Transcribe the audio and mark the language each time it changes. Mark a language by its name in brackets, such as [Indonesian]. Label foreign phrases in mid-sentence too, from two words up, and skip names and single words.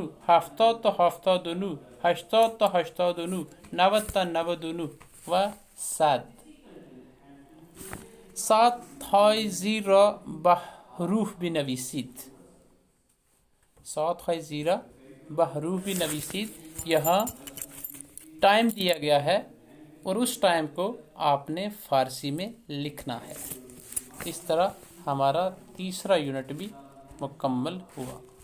[Persian] 70 تا 79. 80 تا 89. 90 تا 99. و صد. ساعت‌های را به حروف بنویسید. ساعت‌های زیرا به حروف بنویسید. [Urdu] یہاں ٹائم دیا گیا ہے اور اس ٹائم کو آپ نے فارسی میں لکھنا ہے. اس طرح ہمارا تیسرا یونٹ بھی مکمل ہوا.